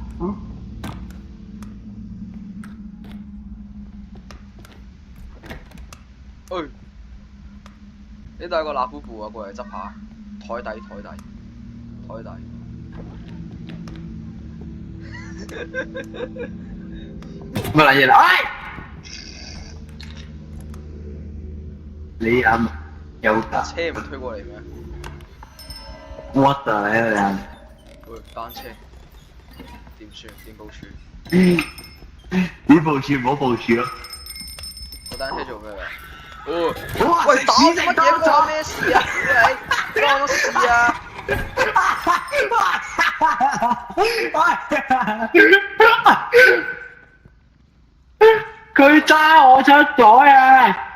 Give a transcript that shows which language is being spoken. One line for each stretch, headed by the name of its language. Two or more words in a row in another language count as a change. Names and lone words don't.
Cantonese: 呢度有個辣布布啊，過嚟執下。台底。乜撚嘢啦？你有架車唔推過嚟咩
English: ？What the hell？
Cantonese: 單車點算？點部署？點部署唔好部署咯。個單車做咩㗎？哇！喂，打乜嘢？關咩事啊？你關乜事啊？佢揸我出袋啊！